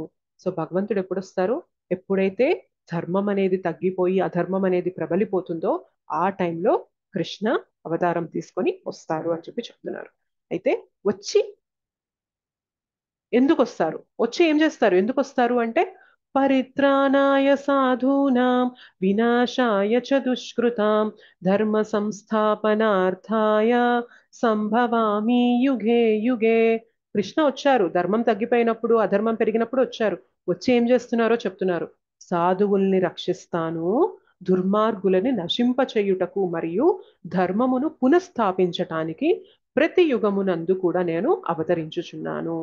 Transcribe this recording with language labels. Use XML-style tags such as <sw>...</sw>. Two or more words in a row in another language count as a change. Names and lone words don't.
<te>సో భగవంతుడు ఎప్పుడు వస్తారు? ఎప్పుడైతే ధర్మం అనేది తగ్గిపోయి అధర్మం అనేది ప్రబలిపోతుందో ఆ టైంలో కృష్ణ అవతారం తీసుకొని వస్తారు అని చెప్పి చెప్తున్నారు. అయితే వచ్చి ఎందుకు వస్తారు, వచ్చి ఏం చేస్తారు, ఎందుకు వస్తారు అంటే</te> <sa>పరిత్రాణాయ సాధూనాం వినాశాయ చ దుష్కృతాం ధర్మ సంస్థాపనార్థాయ సంభవామి యుగే యుగే.</sa> <te>కృష్ణ వచ్చారు, ధర్మం తగ్గిపోయినప్పుడు అధర్మం పెరిగినప్పుడు వచ్చారు. వచ్చి ఏం చేస్తున్నారో చెప్తున్నారు. సాధువుల్ని రక్షిస్తాను, దుర్మార్గులని నశింపచేయుటకు మరియు ధర్మమును పునఃస్థాపించటానికి ప్రతి యుగమునందు కూడా నేను అవతరించుచున్నాను.</te>